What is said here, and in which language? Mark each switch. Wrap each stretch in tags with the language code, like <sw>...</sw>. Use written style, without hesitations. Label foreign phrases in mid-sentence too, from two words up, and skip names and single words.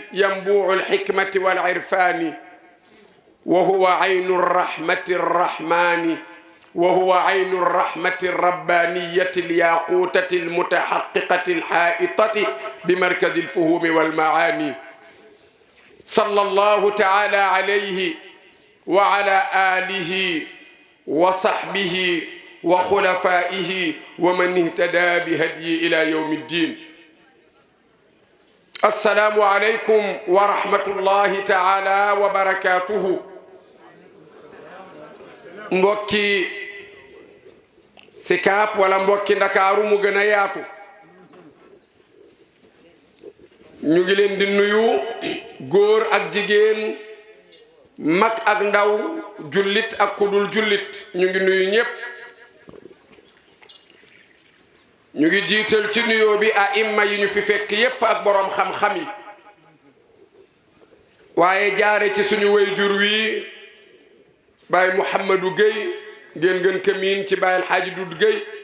<ar>ينبوع الحكمة والعرفان وهو عين الرحمة الرحمن وهو عين الرحمة الربانية الياقوتة المتحققة الحائطة بمركز الفهوم والمعاني صلى الله تعالى عليه وعلى آله وصحبه وخلفائه ومن اهتدى بهديه إلى يوم الدين السلام عليكم ورحمة الله تعالى وبركاته</ar> <wo>mbokki Sicap wala mbokki Ndakaaru mu gën a yaatu ñu ngi leen di nuyu góor ak jigéen mag ak ndaw jullit ak kudul jullit ñu ngi nuyu ñépp ñu ngi jiital ci nuyoo bi imma yi ñu fi fekk yépp ak boroom xam-xam yi waaye jaare ci suñu wayjur wi Baye Mouhamadou Gueye ngeen gën ko miin ci Baye El Hadji Doudou Gueye</wo>